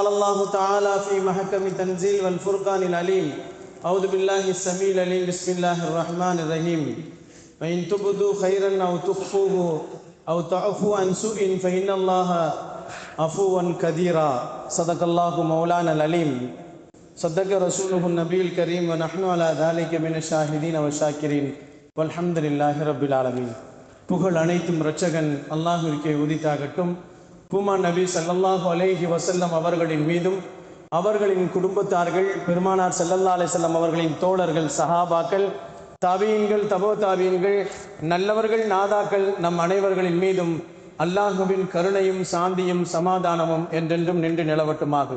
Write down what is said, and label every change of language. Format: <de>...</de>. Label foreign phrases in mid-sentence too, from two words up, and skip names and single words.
<ar>الله تعالى في محكم تنزيل والفرقان العليم أعوذ بالله السميع العليم بسم الله الرحمن الرحيم وإن تبدوا خيرا أو تخفوه أو تعفوا عن سوء فإن الله عفو كثيرا صدق الله مولانا العليم صدق رسوله النبي الكريم ونحن على ذلك من الشاهدين والشاكرين والحمد لله رب العالمين.</ar> <ta>புகழ் அனைத்தும் இரட்சகன் அல்லாஹ்விற்கே உரித்தாகட்டும். பூமான் நபி</ta> <ar>صلى الله عليه وسلم</ar> <ta>அவர்களின் மீதும் அவர்களின் குடும்பத்தார்கள் பெருமானார்</ta> <ar>صلى الله عليه وسلم</ar> <ta>அவர்களின் தோழர்கள் சஹாபாக்கள் தாபீன்கள் தபோ தாபீன்கள் நல்லவர்கள் நாதாக்கள் நம் அனைவர்களின் மீதும் அல்லாஹ்வின் கருணையும் சாந்தியும் சமாதானமும் என்றென்றும் நின்று நிலவட்டுமாகுக.</ta>